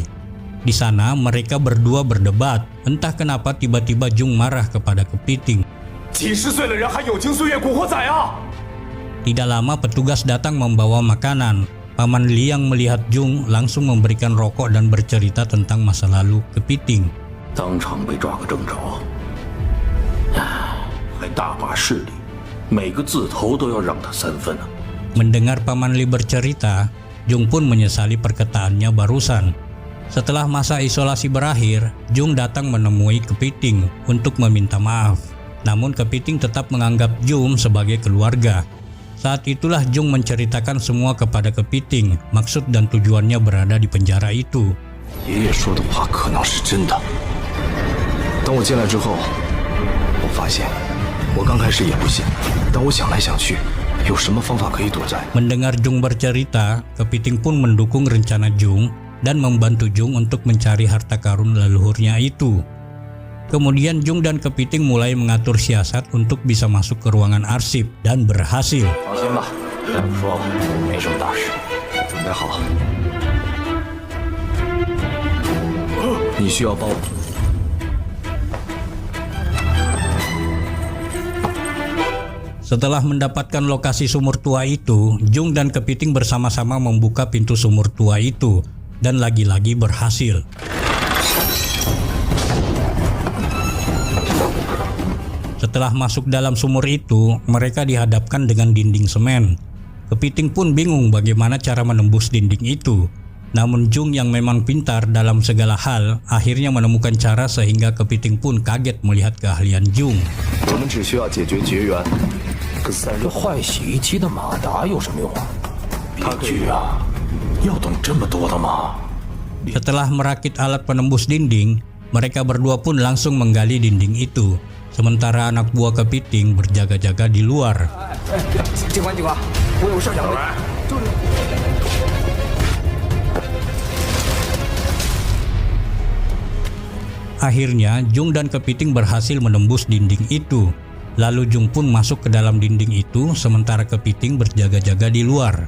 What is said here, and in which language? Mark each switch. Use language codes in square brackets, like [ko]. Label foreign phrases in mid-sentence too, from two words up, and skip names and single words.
[id] Di sana mereka berdua berdebat, entah kenapa tiba-tiba Jung marah kepada Kepiting. Tidak lama petugas datang membawa makanan. Paman Li yang melihat Jung langsung memberikan rokok dan bercerita tentang masa lalu Kepiting. [zh] 当场被抓个正着，还大把势力，每个字头都要让他3分呢。 [id] Mendengar Paman Li bercerita, Jung pun menyesali perkataannya barusan. Setelah masa isolasi berakhir, Jung datang menemui Kepiting untuk meminta maaf. Namun Kepiting tetap menganggap Jung sebagai keluarga. Saat itulah Jung menceritakan semua kepada Kepiting, maksud dan tujuannya berada di penjara itu. [zh] 爷爷说的话可能是真的。等我进来之后，我发现我刚开始也不信，但我想来想去， 有什么方法可以躲债？ [id] Mendengar Jung bercerita, Kepiting pun mendukung rencana Jung dan membantu Jung untuk mencari harta karun leluhurnya itu. Kemudian Jung dan Kepiting mulai mengatur siasat untuk bisa masuk ke ruangan arsip dan berhasil. [zh] 放心吧，大夫说没什么大事，准备好。你需要帮我。 [id] Setelah mendapatkan lokasi sumur tua itu, Jung dan Kepiting bersama-sama membuka pintu sumur tua itu dan lagi-lagi berhasil. Setelah masuk dalam sumur itu, mereka dihadapkan dengan dinding semen. Kepiting pun bingung bagaimana cara menembus dinding itu. Namun Jung yang memang pintar dalam segala hal akhirnya menemukan cara sehingga Kepiting pun kaget melihat keahlian Jung. [zh] 我们只需要解决绝缘，可3 这坏洗衣机的马达有什么用啊？编剧啊，要懂这么多的吗？ [id] Setelah merakit alat penembus dinding, mereka berdua pun langsung menggali dinding itu. Sementara anak buah Kepiting berjaga-jaga di luar. [zh] 警官，我有事想问。 [id] Akhirnya Jung dan Kepiting berhasil menembus dinding itu. Lalu Jung pun masuk ke dalam dinding itu sementara Kepiting berjaga-jaga di luar.